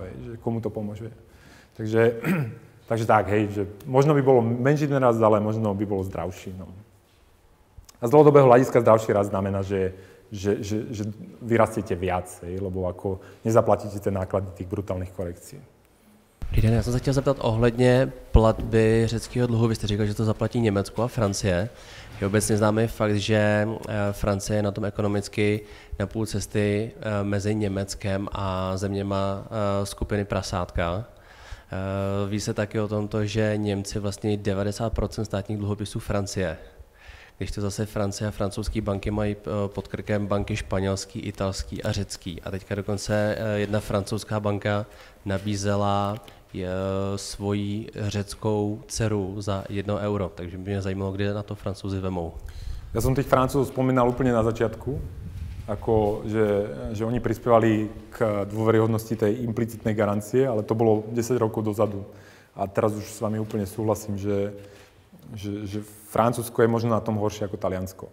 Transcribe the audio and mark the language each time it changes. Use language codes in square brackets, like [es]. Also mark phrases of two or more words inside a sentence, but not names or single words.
[sk] Že komu to pomôže? Takže tak, že možno by bolo menší ten rast, ale možno by bolo zdravší. No. A z dlhodobého hľadiska zdravší rast znamená, že vyrastiete viac, lebo ako nezaplatíte tie náklady tých brutálnych korekcí. [cs] Lidé, já jsem se chtěl zeptat ohledně platby řeckého dluhu. Vy jste říkal, že to zaplatí Německo a Francie. Je obecně známý fakt, že Francie je na tom ekonomicky na půl cesty mezi Německem a zeměma skupiny prasátka. Ví se taky o tomto, že Němci vlastní 90% státních dluhopisů Francie. Když to zase Francie a francouzské banky mají pod krkem banky španělský, italský a řecký. A teďka dokonce jedna francouzská banka nabízela svoji řeckou dceru za 1 euro. Takže by mě zajímalo, kde na to Francouzi vemou. [sk] Ja som tých Francúzov spomínal úplne na začiatku, ako že oni prispievali k dôveryhodnosti tej implicitnej garancie, ale to bolo 10 rokov dozadu. A teraz už s vami úplne súhlasím, že Francúzsko je možno na tom horšie ako Taliansko.